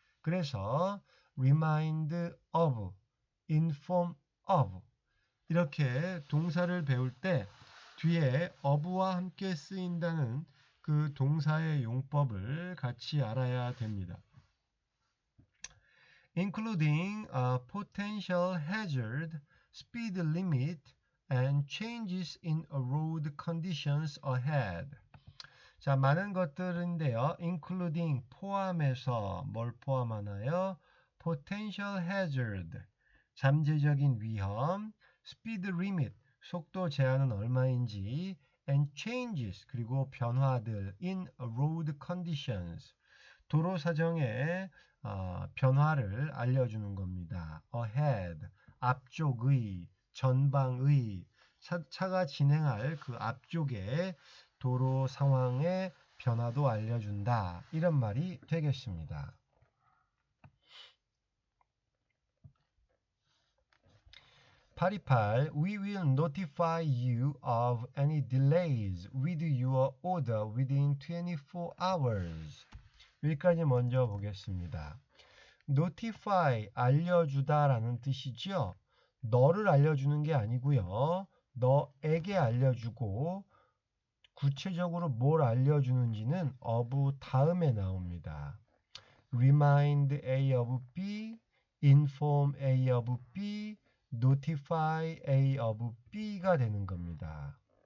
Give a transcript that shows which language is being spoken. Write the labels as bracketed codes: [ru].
[ko] 그래서 [en] remind of, inform of [ko] 이렇게 동사를 배울 때 뒤에 of와 함께 쓰인다는 그 동사의 용법을 같이 알아야 됩니다. [en] Including a potential hazard, speed limit, and changes in road conditions ahead. [ko] 자, 많은 것들인데요. including 포함해서 뭘 포함하나요? [en] potential hazard, [ko] 잠재적인 위험, [en] speed limit, [ko] 속도 제한은 얼마인지, [en] and changes, [ko] 그리고 변화들 [en] in road conditions, [ko] 도로 사정의 변화를 알려주는 겁니다. ahead, 앞쪽의, 전방의, 차가 진행할 그 앞쪽에 도로 상황의 변화도 알려준다. 이런 말이 되겠습니다. 828. [en] We will notify you of any delays with your order within 24 hours. [ko] 여기까지 먼저 보겠습니다. notify, 알려주다 라는 뜻이죠. 너를 알려주는 게 아니고요. 너에게 알려주고 구체적으로 뭘 알려주는지는 of 다음에 나옵니다. [en] remind A of B, [ko] inform A of B, notify A of B가 되는 겁니다.